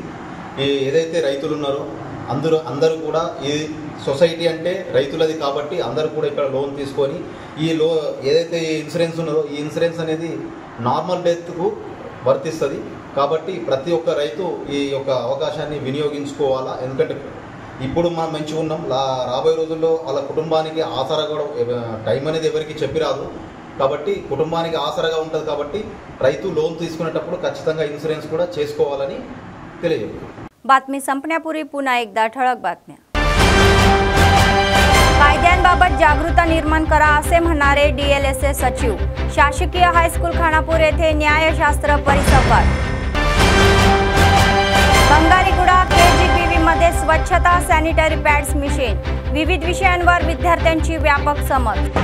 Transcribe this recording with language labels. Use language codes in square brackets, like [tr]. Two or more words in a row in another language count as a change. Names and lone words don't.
[te] ఏదైతే రైతులు ఉన్నారో అందరూ కూడా ఈ సొసైటీ అంటే రైతులది కాబట్టి అందరూ కూడా ఇక్కడ లోన్ తీసుకొని ఈ ఏదైతే ఇన్సూరెన్స్ ఉన్నదో ఈ ఇన్సూరెన్స్ అనేది [en] normal deathku [te] వర్తిస్తుంది కాబట్టి ప్రతి ఒక్క రైతు ఈ యొక్క అవకాశాన్ని వినియోగించుకోవాలా। ఎందుకంటే ఇప్పుడు మనం మంచిగా ఉన్నాం, రాబోయే రోజుల్లో వాళ్ళ కుటుంబానికి ఆసరా కూడా టైం అనేది ఎవరికి చెప్పిరాదు కాబట్టి కుటుంబానికి ఆసరాగా ఉంటుంది కాబట్టి రైతు లోన్ తీసుకునేటప్పుడు ఖచ్చితంగా ఇన్సూరెన్స్ కూడా చేసుకోవాలని తెలియజేయండి। [mr] बातमी संपण्यापूर्वी पुन्हा एकदा ठळक बातम्या। कायद्यांबाबत जागृती निर्माण करा असे म्हणणारे डीएलएसए सचिव। शासकीय हायस्कूल खानापूर येथे न्यायशास्त्र परिसंवाद। बंगारीगुडा केजीबीव्ही मध्ये स्वच्छता [en] sanitary pads [mr] मिशन, विविध विषयांवर विद्यार्थ्यांची व्यापक समज।